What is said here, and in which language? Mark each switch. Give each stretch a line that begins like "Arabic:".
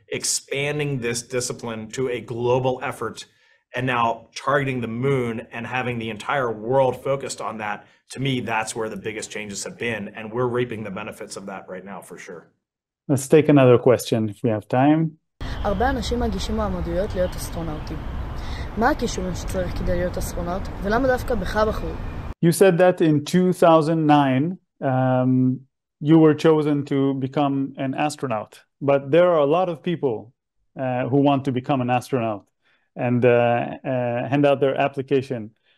English: expanding this discipline to a global effort and now targeting the moon and having the entire world focused on that, to me, that's where the biggest changes have been. And we're reaping the benefits of that right now, for sure. Let's take another question if we have time.
Hebrew: הרבה אנשים מגישים מעמודיות להיות אסטרונאוטים. מה הכישורים שצריך כדי להיות אסטרונאוט, ולמה דווקא בך בחרו?
English: You said that in 2009 you were chosen to become an astronaut, but there are a lot of people who want to become an astronaut and hand out their application.